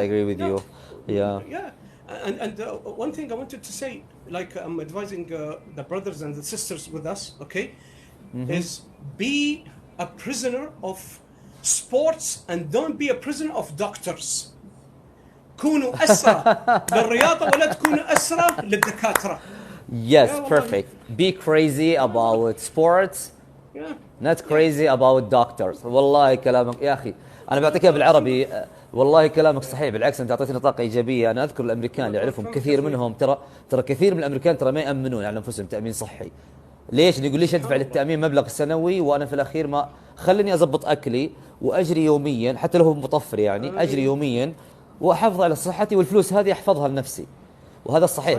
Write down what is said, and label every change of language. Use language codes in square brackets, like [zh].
[en] I agree with you. Yeah. Yeah, and one thing I wanted to say, like I'm advising the brothers and the sisters with us, okay, is be a prisoner of sports and don't be a prisoner of doctors. [ar] كونوا أسرى للرياضة ولا تكونوا أسرى للدكاترة. [en] Yes, perfect. Be crazy about sports not crazy about doctors. [ar] والله كلامك يا أخي أنا بعطيك إياه بالعربي. والله كلامك صحيح، بالعكس أنت أعطيتني طاقة إيجابية. أنا أذكر الأمريكان اللي أعرفهم كثير منهم ترى كثير من الأمريكان ترى ما يأمنون على أنفسهم تأمين صحي. ليش؟ يقول ليش أدفع للتأمين مبلغ سنوي وأنا في الأخير ما خليني أضبط أكلي وأجري يوميا، حتى لو هو مطفر يعني أجري يوميا وأحافظ على صحتي، والفلوس هذه أحفظها لنفسي. وهذا الصحيح.